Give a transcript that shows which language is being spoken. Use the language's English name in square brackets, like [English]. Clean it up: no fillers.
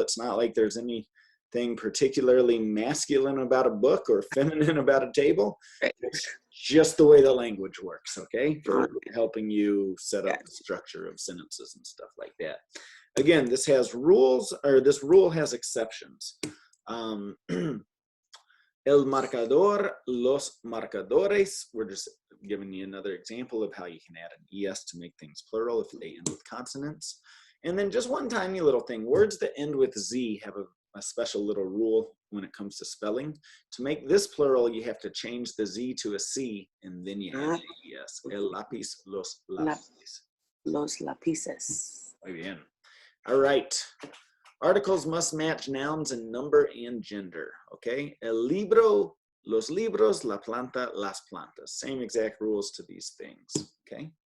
[English] It's not like there's anything particularly masculine about a book or feminine about a table. Right. It's just the way the language works, okay? For helping you set up the structure of sentences and stuff like that. Again, this has rules, or this rule has exceptions. [Spanish] El marcador, los marcadores. [English] We're just giving you another example of how you can add an es to make things plural if they end with consonants. And then just one tiny little thing. Words that end with z have a special little rule when it comes to spelling. To make this plural, you have to change the z to a c, and then you add an es. [Spanish] El lápiz, los lápices. Los lápices. Muy bien. [English] All right. Articles must match nouns in number and gender, okay? [Spanish] El libro, los libros, la planta, las plantas. [English] Same exact rules to these things, okay?